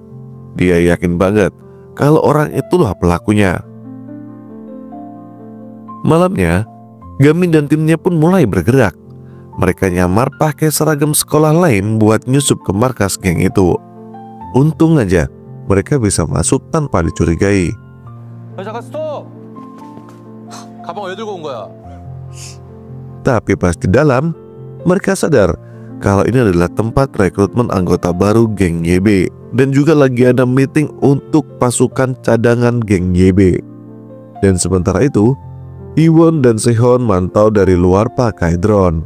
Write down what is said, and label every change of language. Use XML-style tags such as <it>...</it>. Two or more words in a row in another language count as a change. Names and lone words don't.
<id>Dia yakin banget kalau orang itulah pelakunya. Malamnya, Gamin dan timnya pun mulai bergerak. Mereka nyamar pakai seragam sekolah lain buat nyusup ke markas geng itu. Untung aja mereka bisa masuk tanpa dicurigai.</id> <ko>잠깐 스톱! 가방 왜 들고 온 거야?</ko> <id>Tapi pas di dalam, mereka sadar kalau ini adalah tempat rekrutmen anggota baru geng YB dan juga lagi ada meeting untuk pasukan cadangan geng YB. Dan sementara itu, Iwon dan Sehon mantau dari luar pakai drone.</id>